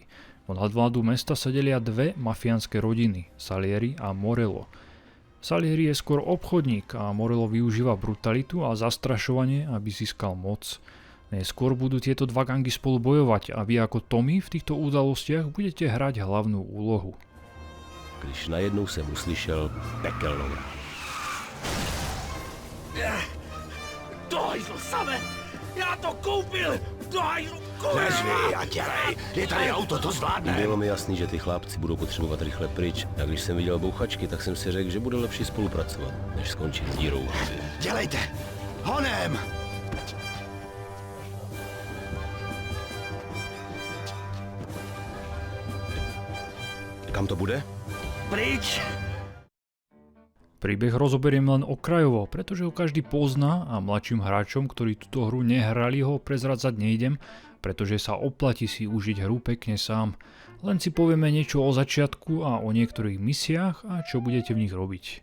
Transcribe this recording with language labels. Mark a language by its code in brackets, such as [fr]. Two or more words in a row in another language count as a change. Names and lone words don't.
[sk] Od nadvládu mesta sa delia dve mafiánske rodiny, Salieri a Morello. Salieri je skôr obchodník a Morello využíva brutalitu a zastrašovanie, aby získal moc. Neskôr budú tieto dva gangy spolu bojovať a vy ako Tommy v týchto udalostiach budete hrať hlavnú úlohu. [cs] Když najednou jsem uslyšel pekelnou ránu. Do hajzlu same! Já to koupil! Do hajzlu, kurva! je tady auto, to zvládne. Bylo mi jasný, že ty chlápci budou potřebovat rychle pryč. A když jsem viděl bouchačky, tak jsem si řekl, že bude lepší spolupracovat, než skončit s dírou v hlavě. Dělejte, honem! Kam to bude? Pryč! [sk] Príbeh rozoberiem len okrajovo, pretože ho každý pozná a mladším hráčom, ktorí túto hru nehrali, ho prezradzať nejdem, pretože sa oplatí si užiť hru pekne sám. Len si povieme niečo o začiatku a o niektorých misiách a čo budete v nich robiť.